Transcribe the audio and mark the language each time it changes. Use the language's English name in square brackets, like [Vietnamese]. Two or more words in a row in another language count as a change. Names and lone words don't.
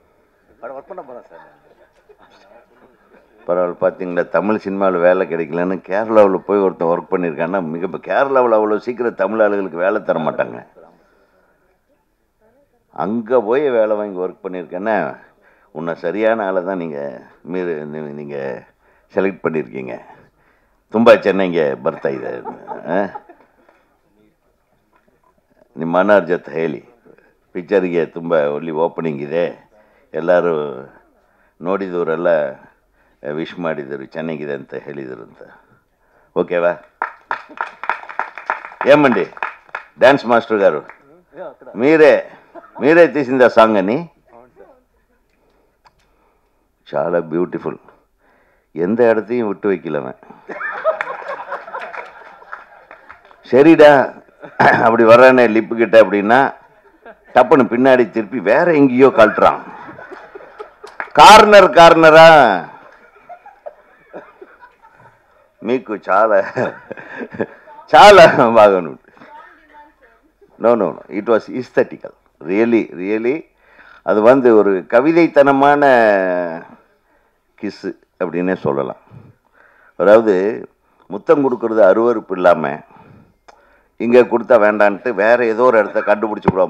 [Tamil] பரவாயில்ல, பார்த்தீங்களா, தமிழ் சினிமாவில் வேலை கிடைக்கலன்னு கேரளாவில் போய் ஒருத்தன் ஒர்க் பண்ணியிருக்கான்னா, கேரளாவில் அவ்வளோ சீக்கிரம் தமிழ் ஆளுகளுக்கு வேலை தர மாட்டாங்க. அங்கே போய் வேலை வாங்கி ஒர்க் பண்ணியிருக்கேன்னா உன்னை சரியான ஆளை தான் நீங்கள் செலக்ட் பண்ணியிருக்கீங்க. [Kannada] ತುಂಬ ಚೆನ್ನಾಗಿ ಬರ್ತಾ ಇದೆ. ನಿಮ್ಮ ಅಣ್ಣವ್ರ ಜೊತೆ ಹೇಳಿ, ಪಿಕ್ಚರಿಗೆ ತುಂಬ ಒಳ್ಳೆ ಓಪನಿಂಗ್ ಇದೆ, ಎಲ್ಲರೂ ನೋಡಿದವರೆಲ್ಲ ವಿಶ್ ಮಾಡಿದರು, ಚೆನ್ನಾಗಿದೆ ಅಂತ ಹೇಳಿದರು ಅಂತ. ಓಕೆವಾ? [Telugu] ఏమండి డ్యాన్స్ మాస్టర్ గారు, మీరే తీసింది ఆ సాంగ్ అని? చాలా బ్యూటిఫుల్. [Tamil] எந்த இடத்தையும் விட்டு வைக்கலவன். சரிடா அப்படி வர்றானே லிப்பு கிட்ட அப்படின்னா டப்புன்னு பின்னாடி திருப்பி வேற எங்கேயோ கழட்டுறான். [Telugu] కార్నరా మీకు చాలా చాలా బాగా ఉంటుంది. [English] No it was aesthetical. [Tamil] ரியலி அது ஒரு கவிதைத்தனமான கிஸ்ஸு அப்படின்னே சொல்லலாம். அதாவது முத்தம் கொடுக்கறது அருவருப்பு இல்லாமல் இங்கே கொடுத்தா வேண்டான்ட்டு வேற ஏதோ ஒரு இடத்த கண்டுபிடிச்சி விடுவான்.